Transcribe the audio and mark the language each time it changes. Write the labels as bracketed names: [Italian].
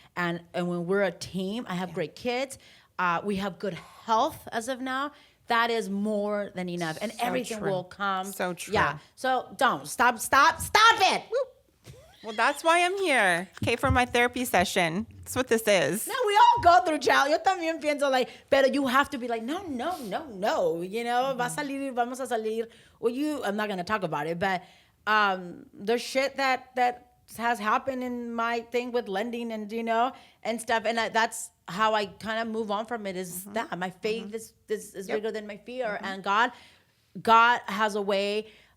[English] And when we're a team, I have great kids. We have good health as of now. That is more than enough. And everything will come. So true. Yeah. So don't. Stop it. Woo. Well, that's why I'm here. Okay, for my therapy session. That's what this is. No, we all go through challenge. [Spanish] Yo también pienso pero [English] you have to be like, no. [Spanish] Va a salir, vamos a salir. [English] Well, I'm not going to talk about it, but there's shit that has happened in my thing with lending and and stuff, and that's how I kind of move on from it. Is that my faith is bigger than my fear, and God has a way.